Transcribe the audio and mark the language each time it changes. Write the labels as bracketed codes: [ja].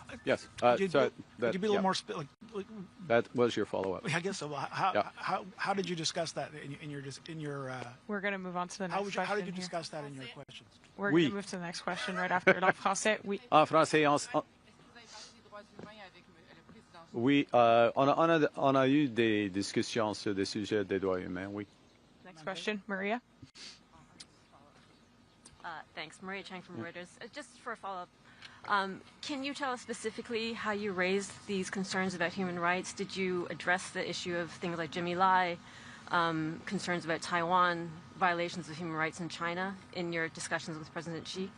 [en] Yes. Could you be a little more that was your follow-up. I guess so. How did you discuss that in your? We're going to move on to the next question. How did you discuss that in your questions? We're going to move to the next question right after. [fr] En français, oui. En français, oui. On a eu des discussions sur des sujets des droits humains. Oui. [en] Next question, Maria. Thanks. Maria Chang from Reuters. Just for a follow-up, can you tell us specifically how you raised these concerns about human rights? Did you address the issue of things like Jimmy Lai, concerns about Taiwan, violations of human rights in China in your discussions with President Xi?